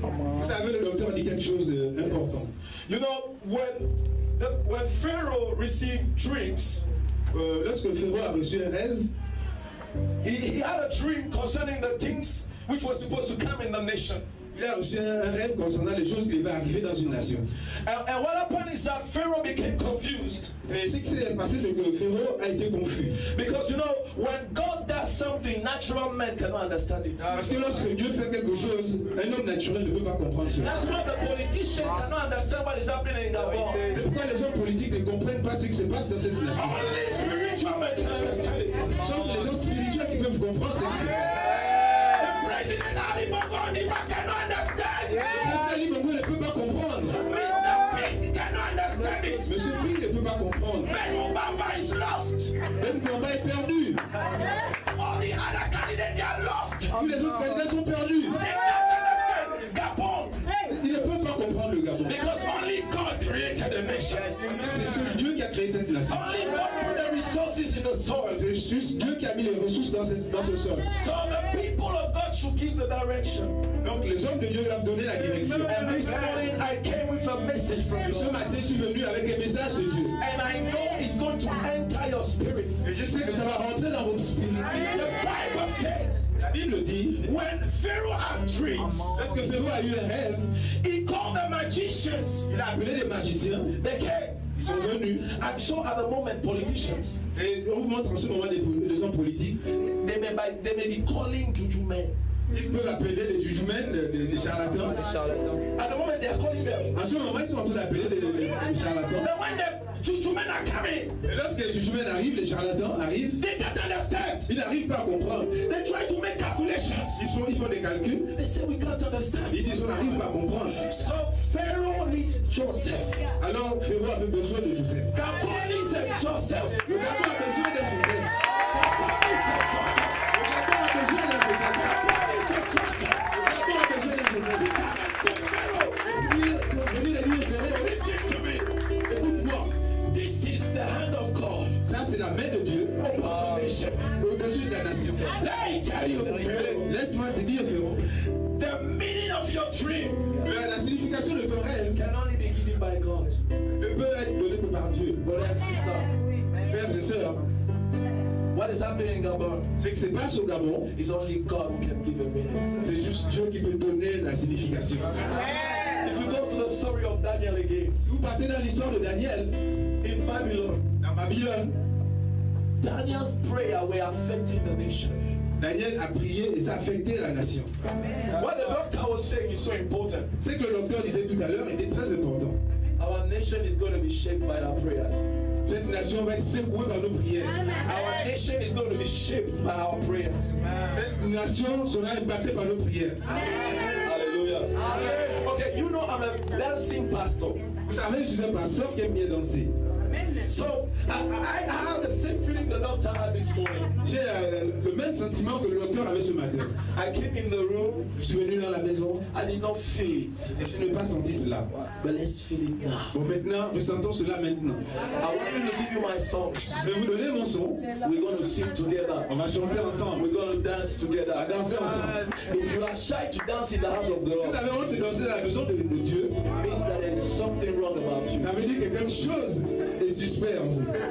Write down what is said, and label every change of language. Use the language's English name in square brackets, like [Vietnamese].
[French] Vous savez, le docteur dit quelque chose d'important. [English] You know, when Pharaoh received dreams, [French] lorsque Pharaoh a reçu un rêve, [English] he had a dream concerning the things which were supposed to come in the nation. [French] Il a reçu un rêve concernant les choses qui devaient arriver dans une nation. [English] And what happened is that Pharaoh became confused. [French] Et ce qui s'est passé, c'est que Pharaoh a été confus. [English] Because you know, when God does something, natural men cannot understand it. [French] Parce que lorsque Dieu fait quelque chose, un homme naturel ne peut pas comprendre cela. [English] That's why the politicians cannot understand what is happening in Gabon. [French] C'est pourquoi les hommes politiques ne comprennent pas ce qui se passe dans cette nation. [English] Only spiritual men can understand it. [French] Sauf les gens spirituels qui peuvent comprendre ce qui se passe. [English] President Ali Bongo Ondimba cannot understand. [French] Le président Ali Bongo ne peut pas comprendre. [English] Mr. Pig cannot understand it. [French] Monsieur Pig ne peut pas comprendre. [English] Ben Moubamba is lost. [French] Ben Moubamba est perdu. [English] All the other candidates they are lost. [French] Tous les autres candidats sont perdus. [English] They can't understand Gabon. [French] Ils ne peuvent pas comprendre le Gabon. [English] Because only God created the nation. [French] C'est seul Dieu qui a créé cette nation. [English] Only God put the resources in the soil. [French] C'est juste Dieu qui a mis les ressources dans ce sol. [English] So the people of God should give the direction. [French] Donc les hommes de Dieu doivent donner la direction. [English] And this morning I came with a message from [French] Et ce [English] God. [French] matin, je suis venu avec un message de Dieu. [English] And I know it's going to enter your spirit. [French] Et je sais que ça va rentrer dans votre spirit. [English] The Bible says, [French] La Bible dit, [English] when Pharaoh had dreams, [French] lorsque Pharaon a eu un rêve, [English] he called the magicians. [French] il a appelé les magiciens. [English] They came. [French] Ils sont venus. [English] I'm sure at the moment politicians, [French] Et on vous montre en ce moment des hommes politiques. [English] they may be calling juju men. [French] Ils peuvent appeler les jujumens, des charlatans. [English] At the moment they are calling them. [French] En ce moment, ils sont en train d'appeler les charlatans. [English] But when the juju men are coming, [French] Et lorsque les jujumens arrivent, les charlatans arrivent, [English] they can't understand. [French] ils n'arrivent pas à comprendre. [English] They try to make calculations. [French] Ils font des calculs. [English] They say we can't understand. [French] Ils disent on n'arrive pas à comprendre. [English] So Pharaoh needs Joseph. [French] Alors Pharaon avait besoin de Joseph. [English] Gabon needs a Joseph. [French] Le Gabon a besoin de Joseph. [English] Gabon needs a Joseph. [French] Le Gabon a besoin de Joseph. [English] Gabon needs a Joseph. [French] Le Gabon a besoin de Joseph. [English] Pharaoh, [French] Venez de dire Pharaon, [English] listen to me. [French] écoute-moi. [English] This is the hand of God [French] Ça c'est la main de Dieu [English] upon the nation. [French] au-dessus de la nation. [English] Let me tell you, Pharaoh, [French] Laisse-moi te dire Pharaon, [English] the meaning of your dream [French] la signification de ton rêve [English] can only be given by God. [French] ne peut être donnée que par Dieu. [English] Brother and sister, [French] Frères et sœurs, [English] what is happening in Gabon [French] ce qui se passe au Gabon, [English] is only God who can give a meaning. [French] c'est juste Dieu qui peut donner la signification. [English] If you go to the story of Daniel again, [French] Si vous partez dans l'histoire de Daniel, [English] in Babylon, [French] dans Babylone, [English] Daniel's prayer were affecting the nation. [French] Daniel a prié et ça a affecté la nation. [English] What the doctor was saying is so important. [French] Ce que le docteur disait tout à l'heure était très important. [English] Our nation is going to be shaped by our prayers. [French] Cette nation va être secouée par nos prières. [English] Our nation is going to be shaped by our prayers. [French] Cette nation sera impactée par nos prières. Hallelujah. [English] Okay, you know I'm a dancing pastor. [French] Vous savez, je suis un pasteur qui aime bien danser. [English] So I have the same feeling the doctor had this morning. [French] J'ai le même sentiment que le docteur avait ce matin. [English] I came in the room. [French] Je suis venu dans la maison. [English] I did not feel it. [French] Et je n'ai pas senti cela. [English] But let's feel it now. [French] Bon, maintenant, ressentons cela maintenant. [English] I want to give you my song. [French] Je vais vous donner mon son. [English] We're going to sing together. [French] On va chanter ensemble. [English] We're going to dance together. [French] On va danser ensemble. [English] If you are shy to dance in the house of [French] Si [English] God, [French] vous avez honte de danser dans la maison de Dieu, [English] it means that there is something wrong about you. [French] ça veut dire que quelque chose est suspect en vous.